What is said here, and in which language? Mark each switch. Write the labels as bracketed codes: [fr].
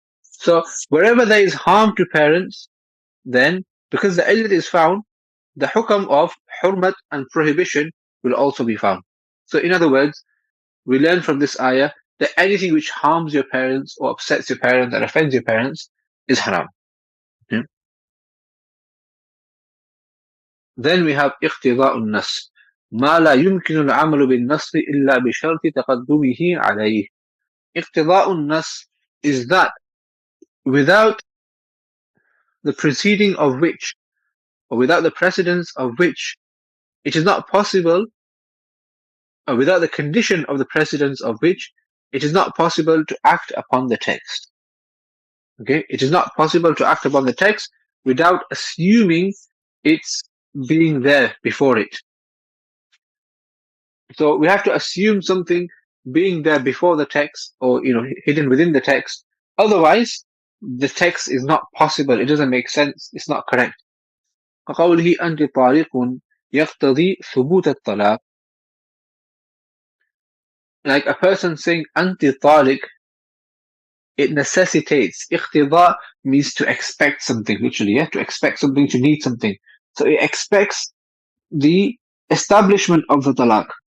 [en] So wherever there is harm to parents, then because the illat is found, the hukam of hurmat and prohibition will also be found. So in other words, we learn from this ayah that anything which harms your parents or upsets your parents and offends your parents is haram. Okay? Then we have [ar] اقتضاء النص ما لا يمكن العمل بالنص إلا بشرط تقدمه عليه. [en] اقتضاء النص is that without the preceding of which, or without the precedence of which, it is not possible, or without the condition of the precedence of which, it is not possible to act upon the text. Okay, it is not possible to act upon the text without assuming it's being there before it. So we have to assume something being there before the text, or hidden within the text. Otherwise, the text is not possible. It doesn't make sense. It's not correct. [ar] كقوله أنت طالق يقتضي ثبوت الطلاق. [en] Like a person saying [ar] أنت طالق, [en] it necessitates. اقتضاء means to expect something, literally. To expect something, to need something. So it expects the establishment of the talaq.